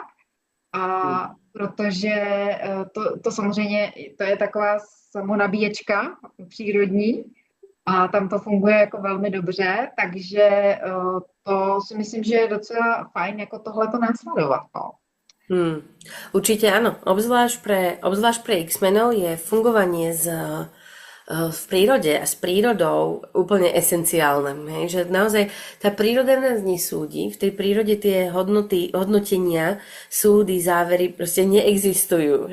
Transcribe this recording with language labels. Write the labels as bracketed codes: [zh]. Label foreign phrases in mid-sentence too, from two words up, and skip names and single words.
[cs] A protože to samozřejmě, to je taková samonabíječka přírodní a tam to funguje jako velmi dobře, takže to si myslím, že je docela fajn jako tohleto následovat. No. [sk] Určite áno. Obzvlášť pre X-menov je fungovanie v prírode a s prírodou úplne esenciálne. Hej? Že naozaj tá príroda nás nesúdi. V tej prírode tie hodnotenia, súdy, závery proste neexistujú.